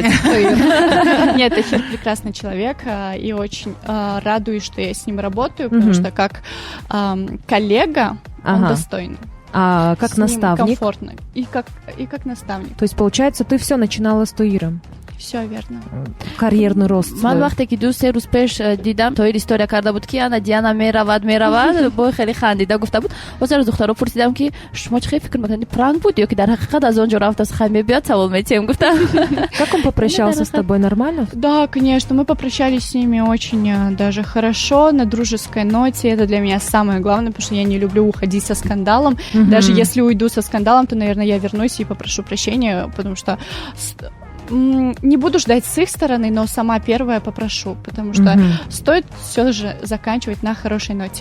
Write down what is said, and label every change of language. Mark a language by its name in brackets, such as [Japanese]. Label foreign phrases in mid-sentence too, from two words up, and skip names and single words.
[Russian] Нет, Тахир прекрасный человек, и очень радуюсь, что я с ним работаю, потому что как коллега он достойный. А как наставник? Комфортно. И как наставник. То есть, получается, ты все начинала с Туиром? Все верно. Карьерный рост. [Tajik] Ман вақте ки 2-3 рӯз пеш дидам Тоир история карда буд ки ана Диана меравад бо хеле хандида гуфта буд. Озар аз духтаро пурсидам ки шумо чӣ фикр мекунед, пранк буд ё ки дар ҳақиқат аз он ҷо рафт аз хай мебиёд савол метем. Гуфтам. [Russian] Как он попрощался с тобой, нормально? Да, конечно, мы попрощались с ними очень даже хорошо, на дружеской ноте. Это для меня самое главное, потому что я не люблю уходить со скандалом. Даже если уйду со скандалом, то, наверное, я вернусь и попрошу прощения, потому что не буду ждать с их стороны, но сама первая попрошу, потому что стоит все же заканчивать на хорошей ноте.